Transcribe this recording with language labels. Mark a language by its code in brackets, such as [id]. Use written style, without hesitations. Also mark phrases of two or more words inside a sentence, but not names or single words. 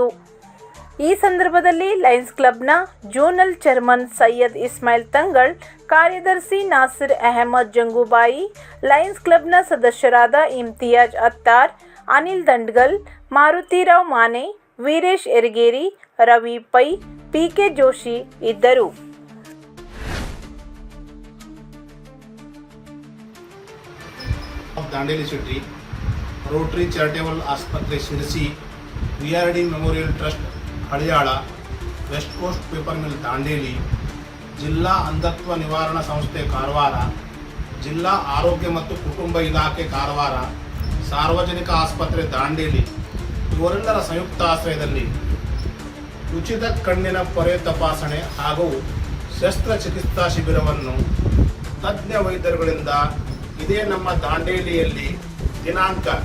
[kn] ಈ ಸಂದರ್ಭದಲ್ಲಿ ಲಯನ್ಸ್ ಕ್ಲಬ್ನ ಜೋನಲ್ ಚೇರ್ಮನ್ ಸೈಯದ್ ಇಸ್ಮಾಯಿಲ್ ತಂಗಳ್, ಕಾರ್ಯದರ್ಶಿ ನಾಸಿರ್ ಅಹಮದ್ ಜಂಗೂಬಾಯಿ, ಲಯನ್ಸ್ ಕ್ಲಬ್ನ ಸದಸ್ಯರಾದ ಇಮ್ತಿಯಾಜ್ ಅತ್ತಾರ್, ಅನಿಲ್ ದಂಡ್ಗಲ್, ಮಾರುತಿರಾವ್ ಮಾನೆ, ವೀರೇಶ್ ಎರ್ಗೇರಿ, ರವಿ ಪೈ, ಪಿಕೆ ಜೋಶಿ ಇದ್ದರು. ದಾಂಡೇಲಿ ಸಿಟಿ, ರೋಟರಿ ಚಾರಿಟೇಬಲ್ ಆಸ್ಪತ್ರೆ ಸಿರಸಿ, ವಿಆರ್‌ಡಿ ಮೆಮೋರಿಯಲ್ ಟ್ರಸ್ಟ್ ಹಳಿಯಾಳ, ವೆಸ್ಟ್ ಕೋಸ್ಟ್ ಪೇಪರ್ ಮಿಲ್ ದಾಂಡೇಲಿ, ಜಿಲ್ಲಾ ಅಂಧತ್ವ ನಿವಾರಣಾ ಸಂಸ್ಥೆ ಕಾರವಾರ, ಜಿಲ್ಲಾ ಆರೋಗ್ಯ ಮತ್ತು ಕುಟುಂಬ ಇಲಾಖೆ ಕಾರವಾರ, ಸಾರ್ವಜನಿಕ ಆಸ್ಪತ್ರೆ ದಾಂಡೇಲಿ ಇವರೆಲ್ಲರ ಸಂಯುಕ್ತ ಆಶ್ರಯದಲ್ಲಿ ಉಚಿತ ಕಣ್ಣಿನ ಪೊರೆ ತಪಾಸಣೆ ಹಾಗೂ ಶಸ್ತ್ರಚಿಕಿತ್ಸಾ ಶಿಬಿರವನ್ನು ತಜ್ಞ ವೈದ್ಯರುಗಳಿಂದ ಇದೇ ನಮ್ಮ ದಾಂಡೇಲಿಯಲ್ಲಿ ದಿನಾಂಕ